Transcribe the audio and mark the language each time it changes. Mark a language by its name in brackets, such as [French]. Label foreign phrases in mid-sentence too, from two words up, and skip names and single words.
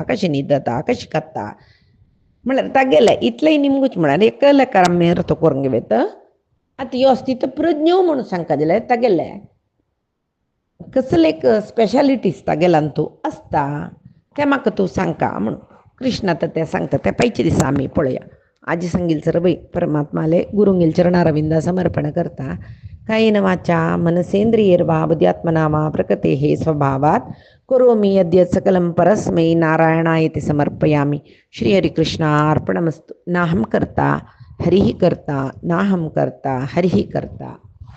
[Konkani] कशी न्हिदता कशी खाता म्हळ्यार तागेले इतलें निमगूच म्हळ्यार एक लेकार आमी अर्थ करूंक घेवेत आतां ह्यो स्थितप्रज्ञ म्हणून सांगता जाल्यार तागेले कसले एक स्पेशालिटीज तागेल्यान तूं आसता तें म्हाका तूं सांगता म्हणून कृष्ण आतां तें सांगता तें पयचे दिसा आमी पळया आजी सांगील सरवै परमात्माले गुरुंगेल चरणारविंदा समर्पण करता [Sanskrit] कायेन वाचा मनसेंद्रियैर्वा बुद्ध्यात्मना वा प्रकृतेः स्वभावात् करोमि यद्यत् सकलं परस्मै नारायणायति समर्पयामि श्रीहरिकृष्णार्पणमस्तु नाहं कर्ता हरिः कर्ता नाहं कर्ता हरिः कर्ता।